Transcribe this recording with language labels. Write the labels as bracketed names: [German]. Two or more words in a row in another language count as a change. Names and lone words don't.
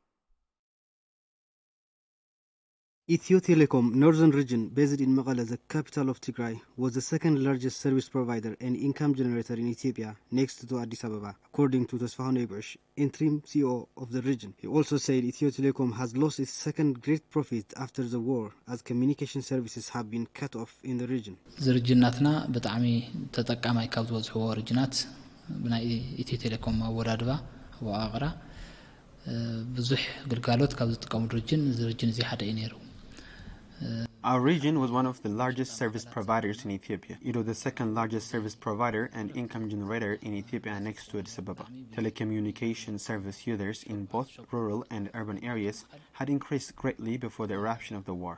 [English] Ethio Telecom Northern Region, based in Mekelle, the capital of Tigray, was the second largest service provider and income generator in Ethiopia, next to Addis Ababa, according to Tesfahan Ebush, interim CEO of the region. He also said Ethio Telecom has lost its second great profit after the war, as communication services have been cut off in the region. [Tigrinya] ዝርጅናትና በጣዕሚ ተጠቃማይ ካብ ዝበዝሕዎ ርጅናት ብናይ ኢትዮ ቴሌኮም ኣወዳድባ ወኣቕራ ብዙሕ ግልጋሎት ካብ ዝጥቀሙ ርጅን እዚ ሓደ እዩ ነይሩ። [English] Our region was one of the largest service providers in Ethiopia. It was the second largest service provider and income generator in Ethiopia next to Addis Ababa. Telecommunication service users in both rural and urban areas had increased greatly before the eruption of the war.